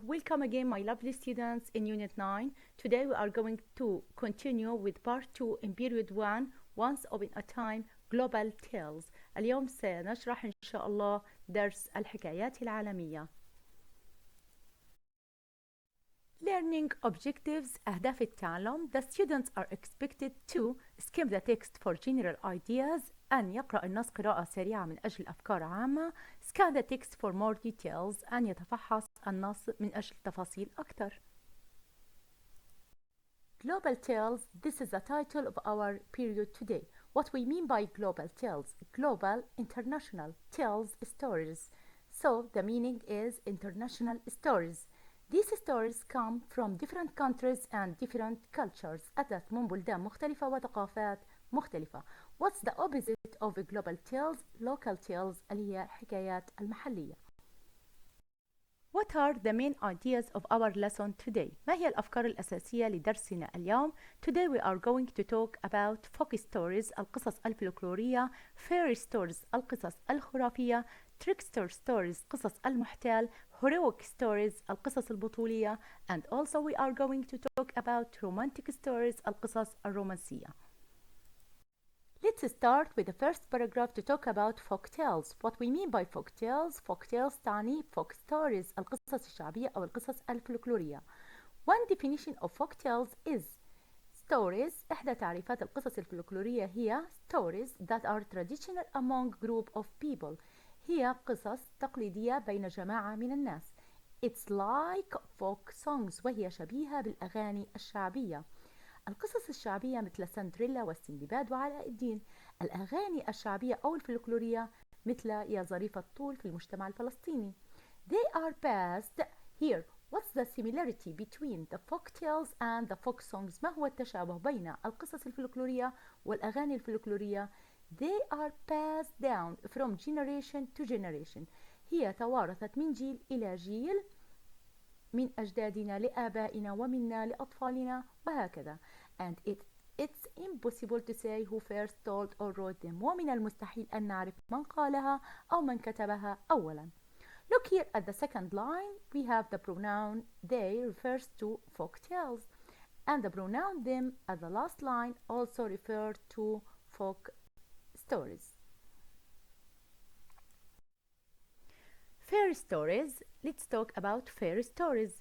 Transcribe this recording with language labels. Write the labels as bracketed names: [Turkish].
[English] Welcome again, my lovely students, in Unit 9. Today we are going to continue with Part 2 in Period 1, Once Upon a Time, Global Tales. [Arabic] اليوم سنشرح إن شاء الله درس الحكايات العالمية. [English] Learning objectives [Arabic] أهداف التعلم. [English] The students are expected to skim the text for general ideas. [Arabic] أن يقرأ النص قراءة سريعة من أجل أفكار عامة. [English] Scan the text for more details. [Arabic] أن يتفحص النص من أجل تفاصيل أكثر. [English] Global Tales. This is the title of our period today. What we mean by global tales. Global, international, tales, stories. So the meaning is international stories. These stories come from different countries and different cultures. [Arabic] أتت من بلدان مختلفة وثقافات مختلفة. [English] What's the opposite of global tales? Local tales [Arabic] اللي هي الحكايات المحلية. [English] What are the main ideas of our lesson today? [Arabic] ما هي الأفكار الأساسية لدرسنا اليوم? [English] Today we are going to talk about folk stories [Arabic] القصص الفلكلورية, [English] fairy stories [Arabic] القصص الخرافية, [English] trickster stories [Arabic] قصص المحتال, [English] heroic stories [Arabic] القصص البطولية, [English] and also we are going to talk about romantic stories [Arabic] القصص الرومانسية. [English] Let's start with the first paragraph to talk about folk tales. What we mean by folk tales? Folk tales [Arabic] تعني [English] folk stories [Arabic] القصص الشعبية أو القصص الفلكلورية. [English] One definition of folk tales is stories. [Arabic] إحدى تعريفات القصص الفلكلورية هي [English] stories that are traditional among group of people. [Arabic] هي قصص تقليدية بين جماعة من الناس. [English] It's like folk songs [Arabic] وهي شبيهة بالأغاني الشعبية. القصص الشعبية مثل سندريلا والسندباد وعلاء الدين. الأغاني الشعبية أو الفلكلورية مثل يا ظريف الطول في المجتمع الفلسطيني. [English] They are passed here. What's the similarity between the folk tales and the folk songs? [Arabic] ما هو التشابه بين القصص الفلكلورية والأغاني الفلكلورية؟ [English] They are passed down from generation to generation. [Arabic] هي توارثت من جيل إلى جيل من أجدادنا لآبائنا ومنا لأطفالنا وهكذا. [English] And it's impossible to say who first told or wrote them. [Arabic] ومن المستحيل أن نعرف من قالها أو من كتبها أولا. [English] Look here at the second line. We have the pronoun they refers to folk tales. And the pronoun them at the last line also refer to folk stories. Fairy stories. Let's talk about fairy stories.